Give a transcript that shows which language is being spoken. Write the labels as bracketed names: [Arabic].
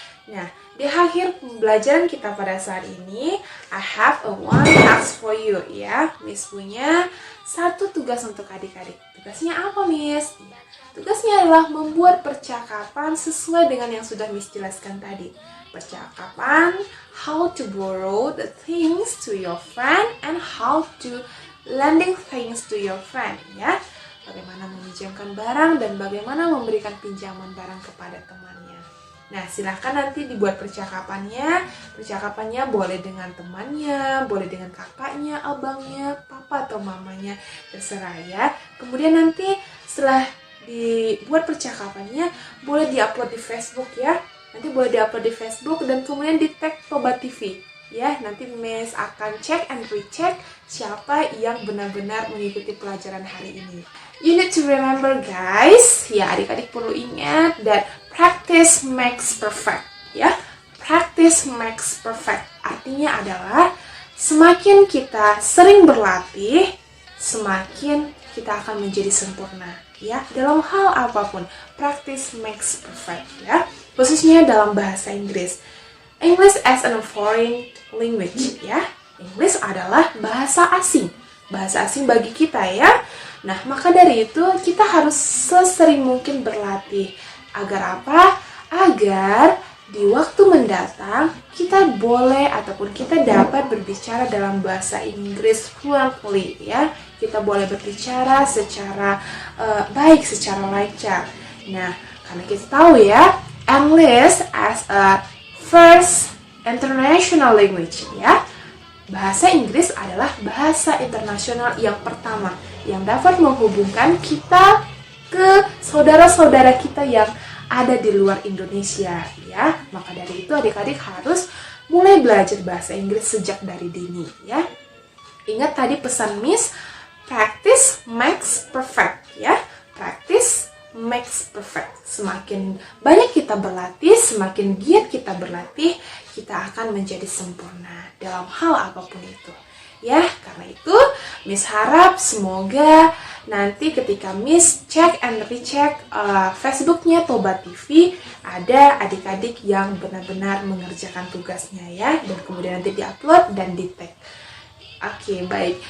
[Indonesian] Nah, di akhir pembelajaran kita pada saat ini, [English] I have a one task for you, [Indonesian] ya. Miss punya satu tugas untuk adik-adik. Tugasnya apa, Miss? Ya, tugasnya adalah membuat percakapan sesuai dengan yang sudah Miss jelaskan tadi. [English] Percakapan how to borrow the things to your friend and how to lending things to your friend, ya. [Indonesian] Bagaimana meminjamkan barang dan bagaimana memberikan pinjaman barang kepada temannya. Nah, silahkan nanti dibuat percakapannya. Percakapannya boleh dengan temannya, boleh dengan kakaknya, abangnya, papa atau mamanya, terserah ya. Kemudian nanti setelah dibuat percakapannya, boleh diupload di Facebook ya. Nanti boleh diupload di Facebook dan kemudian di tag Toba TV. Ya, nanti Miss akan cek and recheck siapa yang benar-benar mengikuti pelajaran hari ini. [English] You need to remember guys, [Indonesian] ya adik-adik perlu ingat [English] that practice makes perfect, ya. Practice makes perfect. [Indonesian] Artinya adalah semakin kita sering berlatih, semakin kita akan menjadi sempurna, ya. Dalam hal apapun, [English] practice makes perfect, [Indonesian] ya. Khususnya dalam bahasa Inggris. [English] English as a foreign language, ya. [Indonesian] English adalah bahasa asing. Bahasa asing bagi kita, ya. Nah, maka dari itu kita harus sesering mungkin berlatih. Agar apa? Agar di waktu mendatang kita boleh ataupun kita dapat berbicara dalam bahasa Inggris fluently ya. Kita boleh berbicara secara baik, secara lancar. Nah, karena kita tahu ya, [English] English as a first international language [Indonesian] ya. Bahasa Inggris adalah bahasa internasional yang pertama yang dapat menghubungkan kita ke saudara-saudara kita yang ada di luar Indonesia ya. Maka dari itu adik-adik harus mulai belajar bahasa Inggris sejak dari dini ya. Ingat tadi pesan Miss, [English] practice makes perfect [Indonesian] ya. [English] Practice makes perfect. [Indonesian] Semakin banyak kita berlatih, semakin giat kita berlatih, kita akan menjadi sempurna dalam hal apapun itu. Ya, karena itu Miss harap semoga nanti ketika Miss cek and recheck Facebooknya Toba TV, ada adik-adik yang benar-benar mengerjakan tugasnya ya, dan kemudian nanti diupload dan di-tag. Oke, baik.